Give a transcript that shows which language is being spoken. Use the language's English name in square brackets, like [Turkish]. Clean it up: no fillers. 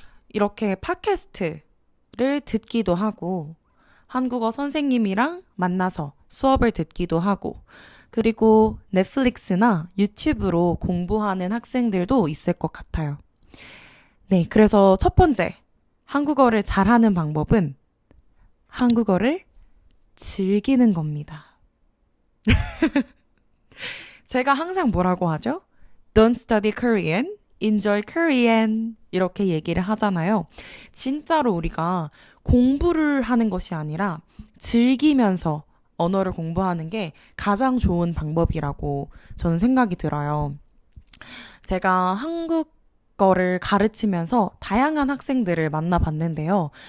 [Korean] 이렇게 팟캐스트를 듣기도 하고, 한국어 선생님이랑 만나서 수업을 듣기도 하고, 그리고 넷플릭스나 유튜브로 공부하는 학생들도 있을 것 같아요. 네, 그래서 첫 번째, 한국어를 잘하는 방법은 한국어를 즐기는 겁니다. 제가 항상 뭐라고 하죠? [English] Don't study Korean, enjoy Korean. [Korean] 이렇게 얘기를 하잖아요. 진짜로 우리가 공부를 하는 것이 아니라 즐기면서 언어를 공부하는 게 가장 좋은 방법이라고 저는 생각이 들어요. 제가 한국어를 가르치면서 다양한 학생들을 만나봤는데요.